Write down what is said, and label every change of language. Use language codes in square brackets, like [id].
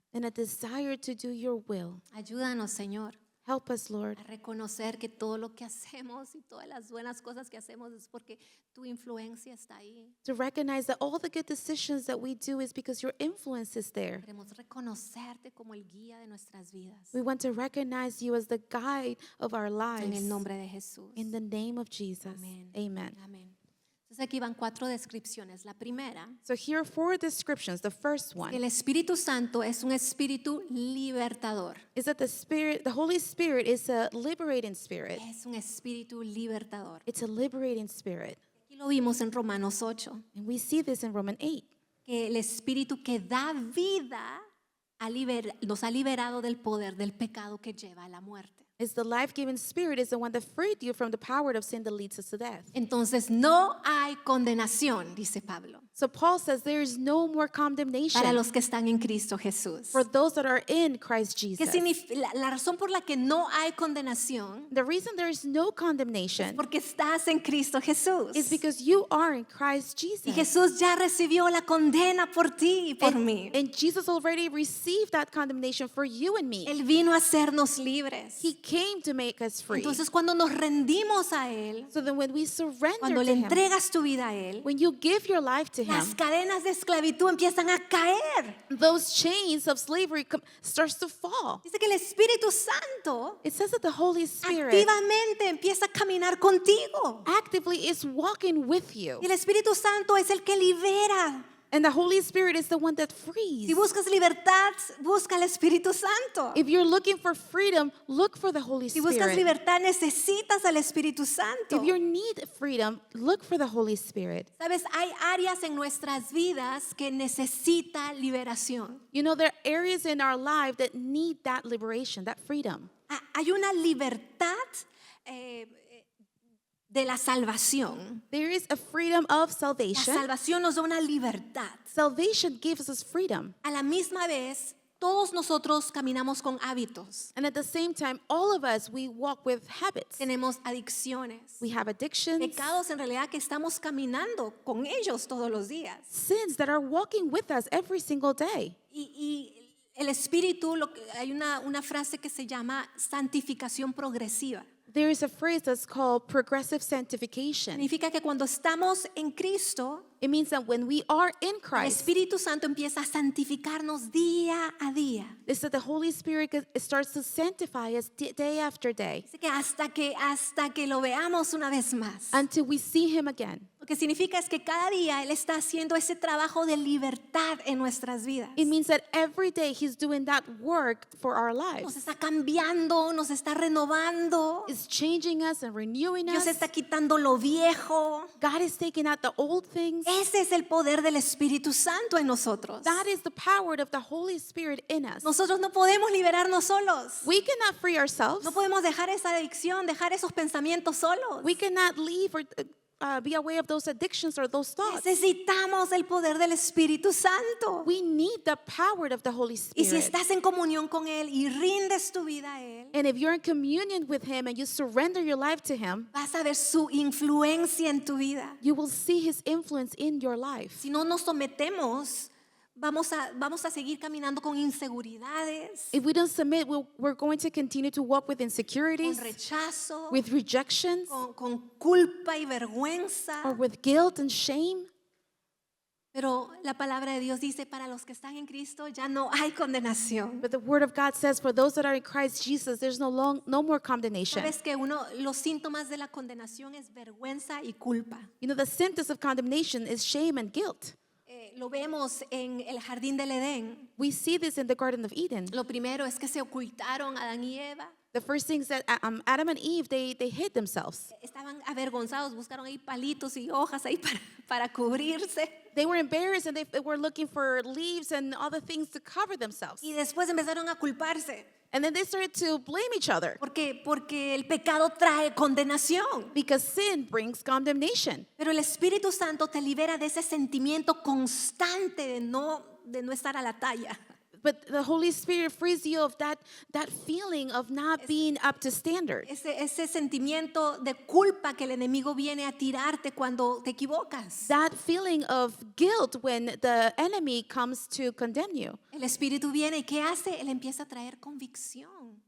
[en] and a desire to do your will. [es] Ayúdanos, Señor, [en] Help us, Lord, [es] a reconocer que todo lo que hacemos y todas las buenas cosas que hacemos es porque tu influencia está ahí. [en] to recognize that all the good decisions that we do is because your influence is there. [es] Queremos reconocerte como el guía de nuestras vidas. [en] We want to recognize you as the guide of our [es] En [en] lives. [es] el nombre de Jesús. [en] In the name of Jesus. [es] Amén. [en] Amen. [es] Amén. Entonces aquí van 4 descripciones. La primera, [en] So here are 4 descriptions. The first [es] que [en] one [es] el Espíritu Santo es un espíritu libertador. [en] is that the Holy Spirit is a liberating spirit. [es] Es un espíritu libertador. [en] It's a liberating spirit. [es] Aquí Y lo vimos en Romanos 8, [en] And we see this in Romans 8. [es] que el Espíritu que da vida nos ha liberado del poder del pecado que lleva a la muerte. [en] It's the life-giving Spirit is the one that freed you from the power of sin that leads us to death. [es] Entonces no hay condenación, dice Pablo, [en] So Paul says there is no more [es] para [en] condemnation [es] los que están en Cristo Jesús. [en] for those that are in Christ [es] ¿Qué [en] Jesus. [es] significa? La razón por la que no hay condenación [en] The reason there is no condemnation [es] porque estás en Cristo Jesús. [en] is because you are in Christ [es] Y [en] Jesus. [es] Jesús ya recibió la condena por ti y por mí. [en] And Jesus already received that condemnation for you and me. [es] Él vino a hacernos libres. [en] He came to make us free. [es] Entonces cuando nos rendimos a Él, [en] So then when we surrender [es] cuando [en] to [es] le [en] Him, [es] entregas tu vida a Él, [en] when you give your life to [es] las [en] Him, [es] cadenas de esclavitud empiezan a caer. [en] those chains of slavery starts to fall. [es] Dice que el Espíritu Santo [en] It says that the Holy Spirit [es] activamente empieza a caminar contigo. [en] actively is walking with you. [es] Y el Espíritu Santo es el que libera. [en] And the Holy Spirit is the one that [es] Si [en] frees. [es] buscas libertad, busca al Espíritu Santo. [en] If you're looking for freedom, look for the Holy [es] Si buscas [en] Spirit. [es] libertad, necesitas al Espíritu Santo. [en] If you need freedom, look for the Holy Spirit. [es] Sabes, hay áreas en nuestras vidas que necesita liberación. [en] You know, there are areas in our life that need that liberation, that freedom. [es] Hay una libertad eh, de la salvación. [en] There is a freedom of [es] La [en] salvation. [es] salvación nos da una libertad. [en] Salvation gives us freedom. [es] A la misma vez, todos nosotros caminamos con hábitos. [en] And at the same time, all of us, we walk with habits. [es] Tenemos adicciones. [en] We have addictions, [es] Pecados en realidad que estamos caminando con ellos todos los días. [en] sins that are walking with us every single day. [es] Y el Espíritu, hay una frase que se llama santificación progresiva. [en] There is a phrase that's called progressive sanctification. [es] Significa que cuando estamos en Cristo, [en] It means that when we are in [es] el [en] Christ, [es] Espíritu Santo empieza a santificarnos día a día. [en] it's that the Holy Spirit starts to sanctify us day after day [es] Dice que hasta que lo veamos una vez más. [en] until we see Him again. [es] Lo que significa es que cada día Él está haciendo ese trabajo de libertad en nuestras vidas. [en] It means that every day He's doing that work for our [es] Nos [en] lives. [es] está cambiando, nos está renovando. [en] It's changing us and renewing [es] Dios [en] us. [es] está quitando lo viejo. [en] God is taking out the old things. [es] Ese es el poder del Espíritu Santo en nosotros. [en] That is the power of the Holy Spirit in us. [es] Nosotros no podemos liberarnos solos. [en] We cannot free ourselves. [es] No podemos dejar esa adicción, dejar esos pensamientos solos. [en] We cannot leave or be aware of those addictions or those thoughts. [es] Necesitamos el poder del Espíritu Santo. [en] We need the power of the Holy [es] Y si [en] Spirit. [es] estás en comunión con Él y rindes tu vida a Él, [en] And if you're in communion with Him and you surrender your life to Him, [es] vas a ver su influencia en tu vida. [en] you will see His influence in your life. [es] Si no nos sometemos, vamos a seguir caminando con inseguridades, [en] If we don't submit, we're going to continue to walk with [es] con [en] insecurities, [es] rechazo, [en] with rejections, [es] con culpa y vergüenza. [en] or with guilt and shame. [es] Pero la palabra de Dios dice, para los que están en Cristo ya no hay condenación. [en] But the Word of God says, for those that are in Christ Jesus, there's no more condemnation. [es] Sabes que los síntomas de la condenación es vergüenza y culpa. [en] You know, the symptoms of condemnation is shame and guilt. [es] Lo vemos en el jardín del Edén. [en] We see this in the Garden of Eden. [es] Lo primero es que se ocultaron Adán y Eva. [en] The first things that Adam and Eve, they hid themselves. [es] Estaban avergonzados, buscaron ahí palitos y hojas ahí para cubrirse. [en] They were embarrassed and they were looking for leaves and other things to cover themselves. [es] Y después empezaron a culparse. [en] And then they started to blame each other [es] Porque el pecado trae condenación. [en] because sin brings condemnation. [es] Pero el Espíritu Santo te libera de ese sentimiento constante de no estar a la talla. [en] But the Holy Spirit frees you of that feeling of not being up to standard. [es] Ese sentimiento de culpa que el enemigo viene a tirarte cuando te equivocas. [en] That feeling of guilt when the enemy comes to condemn you. [es] El Espíritu viene y ¿qué hace? Él empieza a traer convicción.